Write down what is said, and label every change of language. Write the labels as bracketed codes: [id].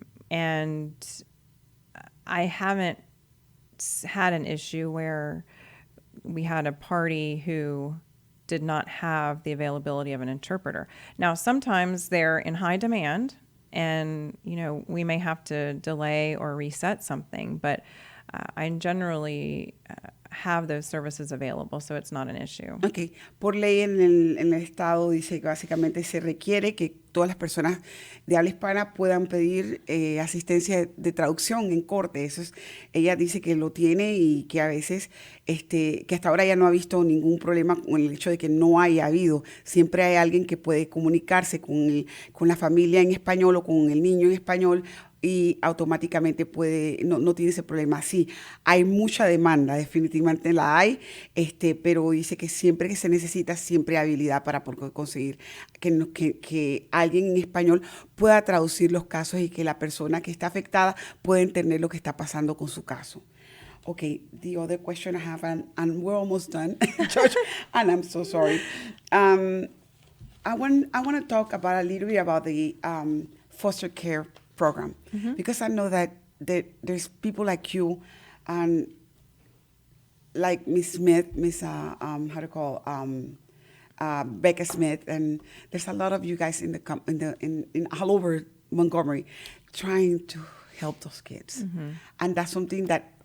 [en] And I haven't had an issue where we had a party who did not have the availability of an interpreter. Now, sometimes they're in high demand and, we may have to delay or reset something, but I generally have those services available, so it's not an issue. Okay. [es] Por ley en el estado dice que básicamente se requiere que todas las personas de habla hispana puedan pedir asistencia de traducción en corte. Ella dice que lo tiene y que a veces, que hasta ahora ya no ha visto ningún problema con el hecho de que no haya habido. Siempre hay alguien que puede comunicarse con la familia en español o con el niño en español y automáticamente no tiene ese problema. Sí, hay mucha demanda, definitivamente la hay, pero dice que siempre que se necesita, siempre hay habilidad para conseguir que alguien en español pueda traducir los casos y que la persona que está afectada pueda entender lo que está pasando con su caso. [en] Okay, the other question I have, and we're almost done, George, and I'm so sorry. I want to talk about a little bit about the foster care program, because I know that there's people like you and like Miss Smith, Becca Smith, and there's a lot of you guys in all over Montgomery trying to help those kids, and that's something that